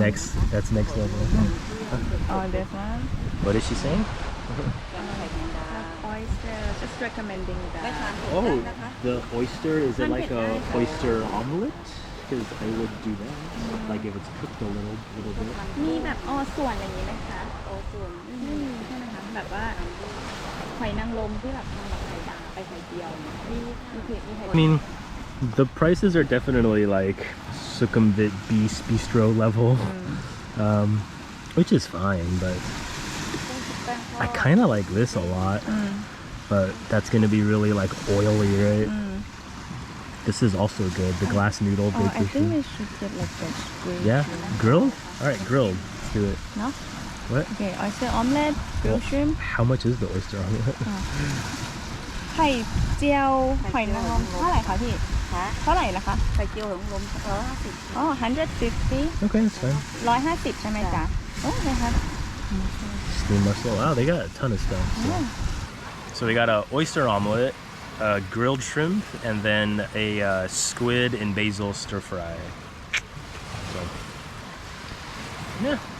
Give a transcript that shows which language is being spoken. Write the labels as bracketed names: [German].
[English] next level. Oh, this one. What is she saying? Oyster. Just recommending that. Oh, the oyster, is it like a oyster omelet? Because I would do that. Like if it's cooked a little bit. [Thai] มีแบบออส่วนอย่างนี้ไหมคะออส่วนใช่ไหมคะแบบว่าหอยนางรมที่แบบทำแบบไข่ดาวไปไข่เจียวเนี่ยมีเผ็ดมีไข่ [English] I mean, the prices are definitely like Sukhumvit bistro level, which is fine, but I kind of like this a lot. But that's gonna be really like oily, right? This is also good. The glass noodle Oh, I bakery. think we should get like the grilled. Yeah, grilled. All right, grilled. Let's do it. No? What? Okay, oyster omelette, grilled shrimp. How much is the oyster omelet? [Thai] ไข่เจียวหอยนางรมเท่าไหร่คะพี่เท่าไหร่นะคะไข่เจียวหอยนางรม150อ๋อ150 [English] Okay, that's fine. [Thai] 150ใช่ไหมจ๊ะโอ้ยครับ [English] Steamed mussel. Wow, they got a ton of stuff. So we got a oyster omelet, a grilled shrimp, and then a squid and basil stir fry. So, yeah.